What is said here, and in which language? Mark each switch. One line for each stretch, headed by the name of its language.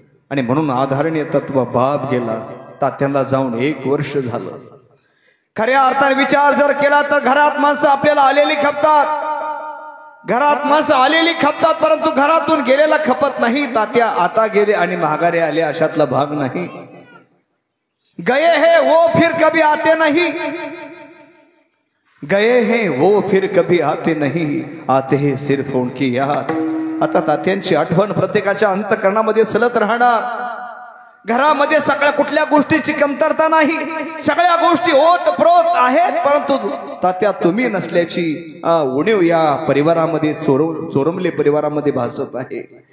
Marathi: आणि म्हणून आधारणीय तत्व बाप गेला. तात्यांना जाऊन 1 वर्ष झालं. खऱ्या अर्थाने विचार जर केला तर घरात माणसं आपल्याला आलेली खपतात, घरात माणसं आलेली खपतात, परंतु घरातून गेलेला खपत नाही. तात्या आता गेले आणि माघारे आले अशातला भाग नाही.
Hindi: गए हैं वो फिर कभी आते नहीं, गए हैं वो फिर कभी आते नहीं, आते हैं सिर्फ उनकी याद.
Marathi: आता तात्यांची आठवण प्रत्येकाच्या अंतःकरणामध्ये सलत राहणार. घरामध्ये सगळ्या कुठल्या गोष्टीची कमतरता नाही, सगळ्या गोष्टी होत प्रोत आहेत, परंतु तात्या तुम्ही नसल्याची उणीव या परिवारामध्ये चोरुंबले परिवारामध्ये भासत आहे.